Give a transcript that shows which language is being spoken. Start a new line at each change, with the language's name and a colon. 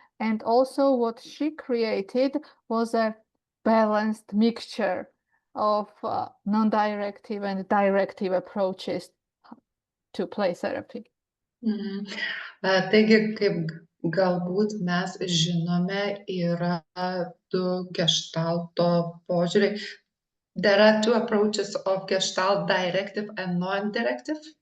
English: And also what she created was a balanced mixture of non-directive and directive approaches to play therapy.
Lithuanian: Taigi, kaip galbūt mes žinome, yra du gestalto požiūriai.
English: There are two approaches of Gestalt, directive and non-directive.